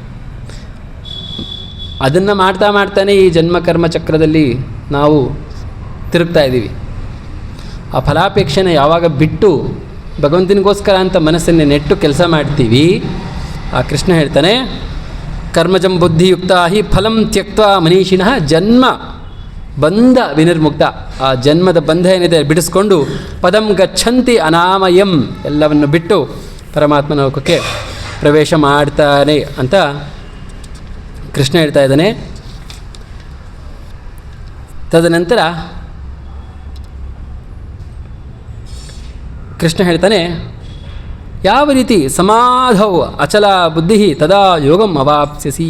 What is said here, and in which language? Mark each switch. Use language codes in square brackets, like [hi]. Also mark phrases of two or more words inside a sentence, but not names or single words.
[kn] ಅದನ್ನು ಮಾಡ್ತಾನೆ ಈ ಜನ್ಮಕರ್ಮ ಚಕ್ರದಲ್ಲಿ ನಾವು ತಿರುಗ್ತಾ ಇದ್ದೀವಿ. ಆ ಫಲಾಪೇಕ್ಷೆನ ಯಾವಾಗ ಬಿಟ್ಟು ಭಗವಂತನಿಗೋಸ್ಕರ ಅಂತ ಮನಸ್ಸನ್ನೇ ನೆಟ್ಟು ಕೆಲಸ ಮಾಡ್ತೀವಿ, ಆ ಕೃಷ್ಣ ಹೇಳ್ತಾನೆ, [sa] ಕರ್ಮಜಂ ಬುದ್ಧಿಯುಕ್ತ ಹಿ ಫಲಂ ತ್ಯಕ್ತ ಮನೀಷಿಣಃ ಜನ್ಮ ಬಂಧ ವಿನಿರ್ಮುಕ್ತ. [kn] ಆ ಜನ್ಮದ ಬಂಧ ಏನಿದೆ ಬಿಡಿಸ್ಕೊಂಡು [sa] ಪದಂ ಗಚ್ಚಂತಿ ಅನಾಮಯಂ, [kn] ಎಲ್ಲವನ್ನು ಬಿಟ್ಟು ಪರಮಾತ್ಮನ ಲೋಕಕ್ಕೆ ಪ್ರವೇಶ ಮಾಡ್ತಾನೆ ಅಂತ ಕೃಷ್ಣ ಹೇಳ್ತಾ ಇದ್ದಾನೆ. ತದನಂತರ ಕೃಷ್ಣ ಹೇಳ್ತಾನೆ, ಯಾವ ರೀತಿ [sa] ಸಮಾಧೌ ಅಚಲ ಬುದ್ಧಿ ತದಾ ಯೋಗಂ ಅವಾಪ್ಸ್ಯಸಿ.